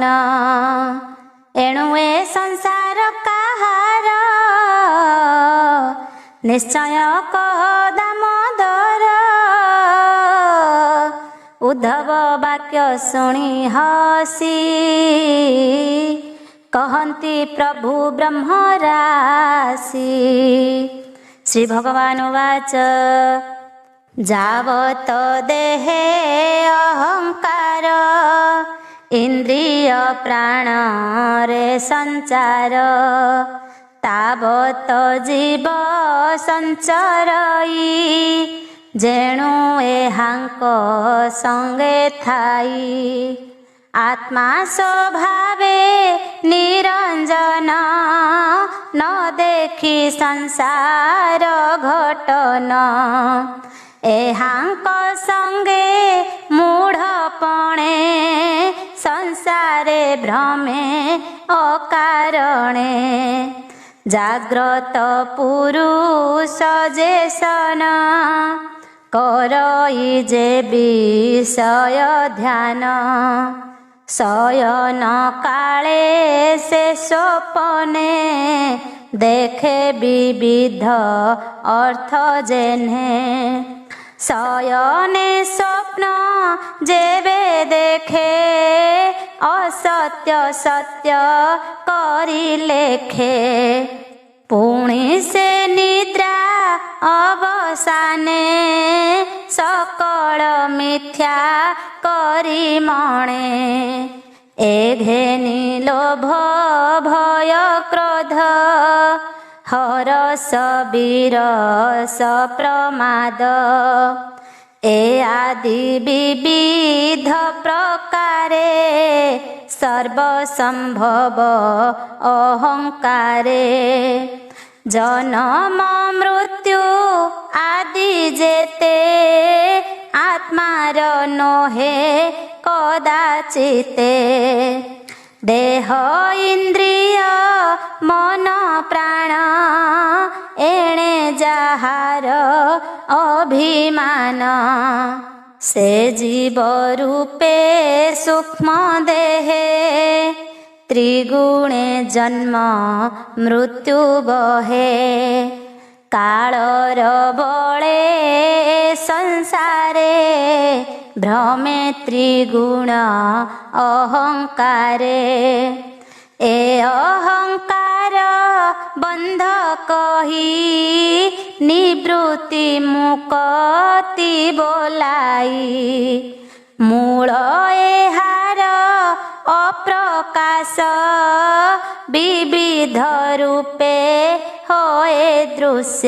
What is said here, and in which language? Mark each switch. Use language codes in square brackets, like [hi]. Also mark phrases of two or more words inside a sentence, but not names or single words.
[or] ଏଣୁ ଏ ସଂସାର କାହାର, ନିଶ୍ଚୟ କହ ଦାମୋଦର। ଉଦ୍ଧବ ବାକ୍ୟ ଶୁଣି ହସି, କହନ୍ତି ପ୍ରଭୁ ବ୍ରହ୍ମ ରାଶି। [sa] श्री भगवान उवाच [or] ଯାବତ ଦେହେ ଅହଂକାର, ଇନ୍ଦ୍ରିୟ ପ୍ରାଣ ରେ ସଞ୍ଚାର। ତାବତ ଜୀବ ସଞ୍ଚରଇ, ଯେଣୁ ଏହାଙ୍କ ସଙ୍ଗେ ଥାଇ। ଆତ୍ମା ସ୍ୱଭାବେ ନିରଞ୍ଜନ, ନ ଦେଖି ସଂସାର ଘଟନ। ଏହାଙ୍କ ସଙ୍ଗେ ମୂଢ଼ପଣେ, ସଂସାରେ ଭ୍ରମେ ଅକାରଣେ। ଜାଗ୍ରତ ପୁରୁଷ ଯେସନ, କରଇ ଯେ ବିଷୟ ଧ୍ୟାନ। ଶୟନ କାଳେ ସେ ସ୍ୱପ୍ନେ, ଦେଖେ ବିବିଧ ଅର୍ଥ ଯେହ୍ନେ। ଶୟନେ ସ୍ୱପ୍ନ ଯେବେ ଦେଖେ, ଅସତ୍ୟ ସତ୍ୟ କରି ଲେଖେ। ପୁଣି ସେ ନିଦ୍ରା ଅବସାନେ, ସକଳ ମିଥ୍ୟା କରି ମଣେ। ଏ ଘେନି ଲୋଭ ଭୟ କ୍ରୋଧ, ହରଷ ବିରସ ପ୍ରମାଦ। ଏ ଆଦି ବିବିଧ ପ୍ରକାରେ, ସର୍ବସମ୍ଭବ ଅହଂକାରେ। ଜନ୍ମ ମୃତ୍ୟୁ ଆଦି ଯେତେ, ଆତ୍ମାର ନୋହେ କଦାଚିତେ। ଦେହ ଇନ୍ଦ୍ରିୟ ମନ ପ୍ରାଣ, ଏଣେ ଯାହାର ଅଭିମାନ। ସେ ଜୀବ ରୂପେ ସୂକ୍ଷ୍ମ ଦେହେ, ତ୍ରିଗୁଣେ ଜନ୍ମ ମୃତ୍ୟୁ ବହେ। କାଳର ବଳେ ସଂସାରେ, ଭ୍ରମେ ତ୍ରିଗୁଣ ଅହଂକାରେ। ଏ ଅହଂକାର ବନ୍ଧ କହି, ନିବୃତ୍ତି ମୁକ୍ତି ବୋଲାଇ। ମୂଳ ଏହାର ଅପ୍ରକାଶ, ବିବିଧ ରୂପେ ହୋଏ ଦୃଶ୍ୟ।